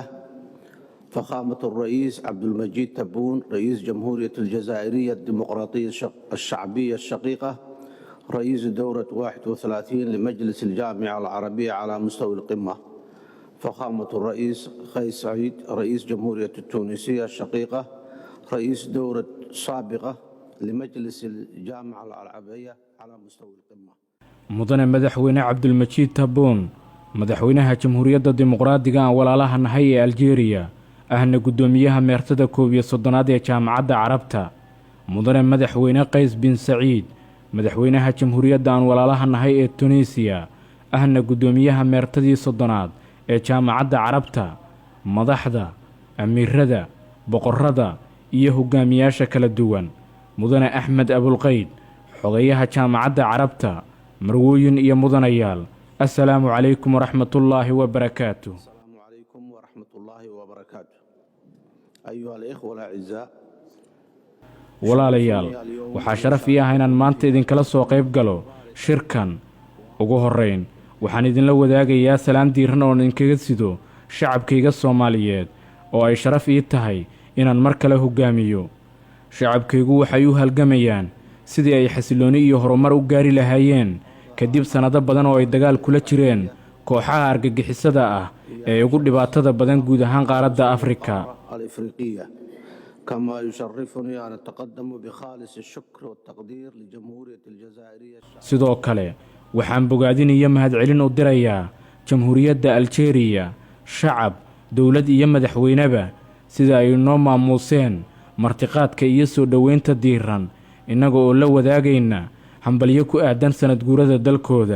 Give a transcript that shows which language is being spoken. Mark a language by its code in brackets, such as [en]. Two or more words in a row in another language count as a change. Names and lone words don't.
[ar] فخامة الرئيس عبد المجيد تبون، رئيس جمهورية الجزائرية الديمقراطية الشعبية الشقيقة، رئيس دورة 31 لمجلس الجامعة العربية على مستوى القمة. فخامة الرئيس قيس سعيد، رئيس جمهورية التونسية الشقيقة، رئيس دورة سابقة لمجلس الجامعة العربية على مستوى القمة. [so] mudane madaxweyne cabdulmajiid tabuun madaxweynaha jamhuuriyadda dimuqraadiga aan walaalaha nahay ee aljeeriya ahna guddoomiyaha meertada 11aad ee jaamacadda carabta mudane madaxweyne qays bin saciid madaxweynaha jamhuuriyadda aan walaalaha nahay ee tunisiya ahna guddoomiyaha meertadii 30aad ee jaamacadda carabta madaxda amiirada boqorrada iyo hogaamiyaasha kala duwan mudane axmed abulqayd xogayaha jaamacadda carabta marwooyin iyo mudanayaal [ar] السلام عليكم ورحمة الله وبركاته. السلام عليكم ورحمة الله وبركاته. أيها الإخوة الأعزاء، [so] walaalayaal waxaa sharaf ii ah inaan maanta idinkala soo qayb galo shirkan. ugu horrayn waxaan idinla wadaagayaa salaan diiran oo idinkaga sido shacabkayga Soomaaliyeed oo ay sharaf ii tahay inaan mar kale hogaamiyo. shacabkaygu waxay u halgamayaan sidii ay xasilooni iyo horumar u gaari lahaayeen kadib sanado badan oo ay dagaal kula jireen kooxaha argagixisada ah ee ugu dhibaatada badan guud ahaan qaaradda Afrika. [ar] الإفريقية. كما يشرفني أن أتقدم بخالص الشكر والتقدير لجمهورية الجزائرية. [so] sidoo kale waxaan bogaadinayaa mahadcelin u dirayaa jamhuuriyadda Aljeeriya, shacab, dawlad iyo madaxweyneba sida ay noo maamuuseen martiqaadka iyo soo dhaweynta diiran innaga oo la wadaagayna hambalyo ku aadan sanad guurada dalkooda.